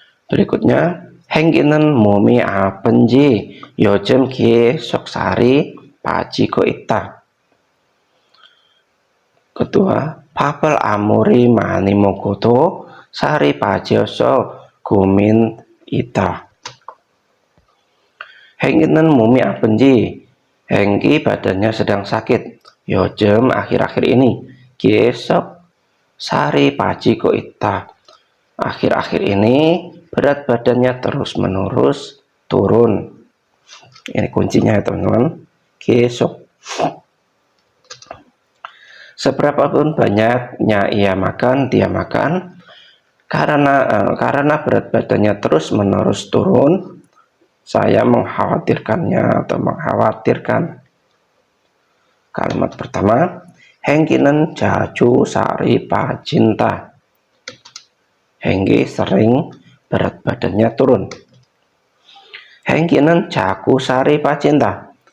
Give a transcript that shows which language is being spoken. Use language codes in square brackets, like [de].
[id] Berikutnya, [ko] Hengki는 몸이 아픈지 요즘 계속 살이 빠지고 있다. Kedua, 밥을 아무리 많이 먹어도 살이 빠져서 고민이다. [id] Hengki는 [ko] 몸이 아픈지, [id] Hengki badannya sedang sakit. [ko] Yojem [id] akhir-akhir ini, [ko] 계속 살이 빠지고 있다. [id] Akhir-akhir ini berat badannya terus-menerus turun. Ini kuncinya ya teman-teman. 계속. Seberapapun banyaknya dia makan karena berat badannya terus-menerus turun, saya mengkhawatirkannya atau mengkhawatirkan. Kalimat pertama, [ko] Hengki는 자주 살이 빠진다. [id] Hengki sering berat badannya turun. [ko] Hengki는 자꾸 살이 빠진다.